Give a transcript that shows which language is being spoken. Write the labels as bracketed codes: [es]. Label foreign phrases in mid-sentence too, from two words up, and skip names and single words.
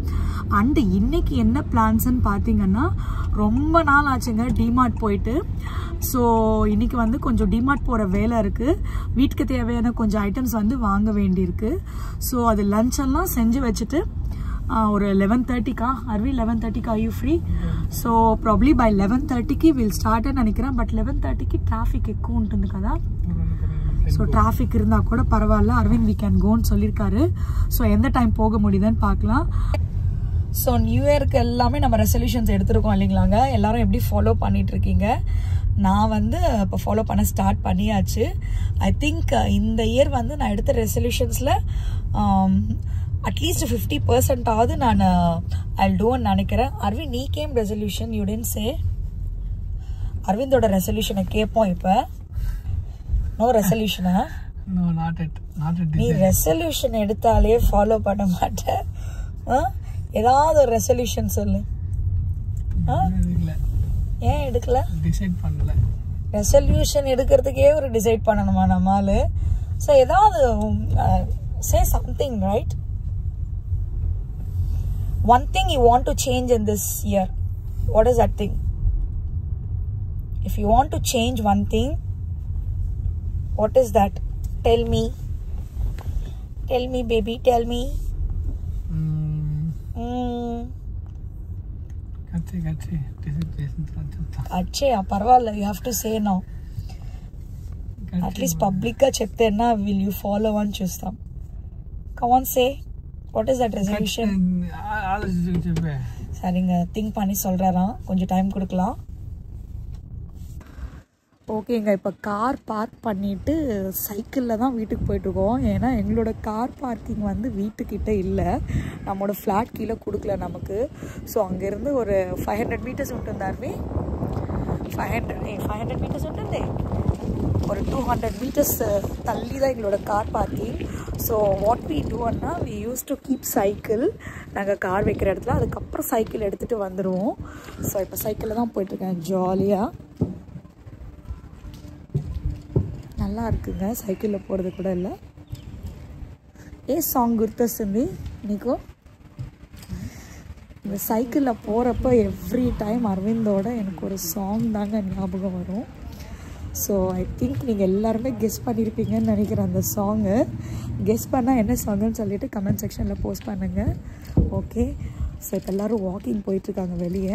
[ta] அண்டு இன்றைக்கி என்ன பிளான்ஸ்ன்னு பார்த்தீங்கன்னா ரொம்ப நாள் ஆச்சுங்க டிமார்ட் போயிட்டு. ஸோ இன்றைக்கி வந்து கொஞ்சம் டிமார்ட் போகிற வேலை இருக்குது. வீட்டுக்கு தேவையான கொஞ்சம் ஐட்டம்ஸ் வந்து வாங்க வேண்டியிருக்கு. ஸோ அது லஞ்செல்லாம் செஞ்சு வச்சுட்டு ஒரு 11:30 அரவி 11:30 [en] are you free? So probably by 11:30 we'll start అని நினைக்கிறேன். [te] பட் 11:30 டிராஃபிக் ఎక్కువ ఉంటుంది కదా. [ta] ஸோ டிராஃபிக் இருந்தால் கூட பரவாயில்ல, அரவிந்த் [en] we can go [ta] ன்னு சொல்லியிருக்காரு. ஸோ எந்த டைம் போக முடியுதுன்னு பார்க்கலாம். ஸோ [en] new year [ta] எல்லாமே நம்ம ரெசல்யூஷன்ஸ் எடுத்துருக்கோம் இல்லைங்களாங்க. எல்லாரும் எப்படி ஃபாலோ பண்ணிகிட்ருக்கீங்க? நான் வந்து இப்போ ஃபாலோ பண்ண ஸ்டார்ட் பண்ணியாச்சு. [en] I think [ta] இந்த இயர் வந்து நான் எடுத்த ரெசல்யூஷன்ஸில் அட்லீஸ்ட் 50% ஆகுது நான் [en] I'll do [ta] ன்னு நினைக்கிறேன். [en] அரவிந்த், நீ game resolution you didn't say. [ta] அரவிந்தோட ரெசல்யூஷனை கேட்போம் இப்போ. [en] no resolution? No, not it. [ta] நீ ரெசல்யூஷன் எடுத்தாலே ஃபாலோ பண்ண மாட்டேன். ஏதாவது ஒரு ரெசல்யூஷன் சொல்லு. ஏன் எடுக்கல? டிசைட் பண்ணல. ரெசல்யூஷன் எடுக்கிறதுக்கே ஒரு டிசைட் பண்ணணுமா நம்மால்? [en] ஸோ ஏதாவது say something, right? One thing you want to change in this year. What is that thing? If you want to change one thing, what is that? Tell me. Tell me, baby. Tell me. Achha, parvala. You have to say now. At least public [te] గా చెప్తేనా, [en] will you follow and chustam? Come on, say. What is that resolution? [ta] சரிங்க, திங்க் பண்ணி சொல்கிறாராம். கொஞ்சம் டைம் கொடுக்கலாம். ஓகேங்க, இப்போ [en] car park [ta] பண்ணிவிட்டு சைக்கிளில் தான் வீட்டுக்கு போயிட்டுருக்கோம். ஏன்னா எங்களோட [en] car parking [ta] வந்து வீட்டுக்கிட்ட இல்லை, நம்மளோட ஃப்ளாட் கீழே கொடுக்கல நமக்கு. [te] ஸோ [ta] அங்கேருந்து ஒரு [te] 500 meters ఉంటుందార్వి. 500 meters ఉంటుంది. [ta] ஒரு 200 meters தள்ளி தான் எங்களோட கார் பார்க்கிங். [en] so what we do we use to keep cycle [ta] நாங்கள் கார் வைக்கிற இடத்துல. அதுக்கப்புறம் சைக்கிள் எடுத்துகிட்டு வந்துடுவோம். ஸோ இப்போ சைக்கிளில் தான் போயிட்டுருக்கேன் ஜாலியாக. நல்லா இருக்குங்க [te] సైకిల్లో పోறது కూడా [ta] இல்ல. [te] ఏ సాంగ్ గుర్తొస్తుంది నీకు? [ta] இந்த சைக்கிளில் போகிறப்ப [en] every time [ta] அரவிந்தோட எனக்கு ஒரு சாங் தாங்க ஞாபகம் வரும். [en] so I think [ta] நீங்கள் எல்லாருமே கெஸ் பண்ணியிருப்பீங்கன்னு நினைக்கிறேன். அந்த [en] song guess [ta] பண்ணால் என்ன சாங்குன்னு சொல்லிவிட்டு [en] comment section post [ta] பண்ணுங்கள். [en] okay, so [ta] இப்போ எல்லோரும் வாக்கிங் போயிட்டுருக்காங்க வெளியே.